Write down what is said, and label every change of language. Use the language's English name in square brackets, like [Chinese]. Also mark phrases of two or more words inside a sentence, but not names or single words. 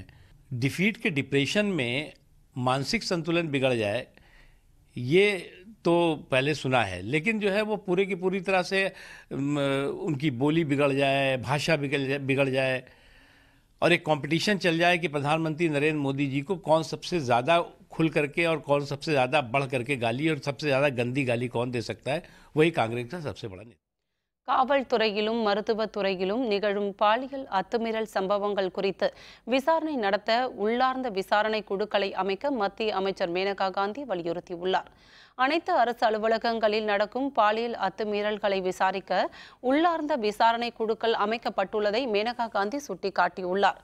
[Hindi] डिफीट के डिप्रेशन में मानसिक संतुलन बिगड़ जाए ये तो पहले सुना है, लेकिन जो है वो पूरे की पूरी तरह से उनकी बोली बिगड़ जाए, भाषा बिगड़ जाए और एक कंपटीशन चल जाए कि प्रधानमंत्री नरेंद्र मोदी जी को कौन सबसे ज़्यादा खुल करके और कौन सबसे ज़्यादा बढ़ करके गाली और सबसे ज़्यादा गंदी गाली कौन दे सकता है, वही कांग्रेस का सबसे बड़ा नेता। [Tamil] காவல்துறையிலும் மருத்துவத்துறையிலும் நிகழும் பாலியல் அத்துமீறல் சம்பவங்கள் குறித்து விசாரணை நடத்த உள்ளார்ந்த விசாரணை குழுக்களை அமைக்க மத்திய அமைச்சர் மேனகா காந்தி வலியுறுத்தியுள்ளார். அனைத்து அரசு அலுவலகங்களில் நடக்கும் பாலியல் அத்துமீறல்களை விசாரிக்க உள்ளார்ந்த விசாரணை குழுக்கள் அமைக்கப்பட்டுள்ளதை மேனகா காந்தி சுட்டிக்காட்டியுள்ளார்.